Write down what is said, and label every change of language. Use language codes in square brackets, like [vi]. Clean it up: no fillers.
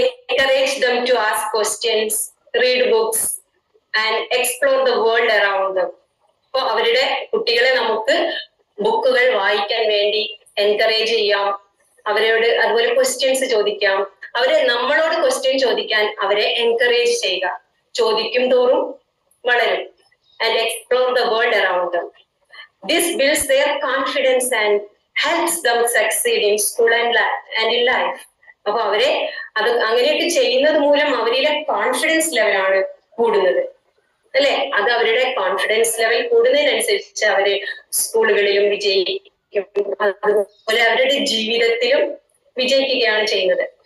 [en] Encourage them to ask questions, read books and explore the world around them. [ml] അപ്പൊ അവരുടെ കുട്ടികളെ നമുക്ക് ബുക്കുകൾ വായിക്കാൻ വേണ്ടി എൻകറേജ് ചെയ്യാം. അവരോട് അതുപോലെ ക്വസ്റ്റ്യൻസ് ചോദിക്കാം. നമ്മളോട് ക്വസ്റ്റ്യൻ ചോദിക്കാൻ അവരെ എൻകറേജ് ചെയ്യുക. ചോദിക്കും തോറും വളരും. [en] And explore the world around them. This builds their confidence and helps them succeed in school and in life. [ml] അപ്പൊ അങ്ങനെയൊക്കെ ചെയ്യുന്നത് മൂലം അവരിലെ കോൺഫിഡൻസ് ലെവലാണ് കൂടുന്നത്, അല്ലെ? അത് അവരുടെ കോൺഫിഡൻസ് ലെവൽ കൂടുന്നതിനനുസരിച്ച് അവര് സ്കൂളുകളിലും വിജയിക്കും, അതുപോലെ അവരുടെ ജീവിതത്തിലും വിജയിക്കുകയാണ് ചെയ്യുന്നത്.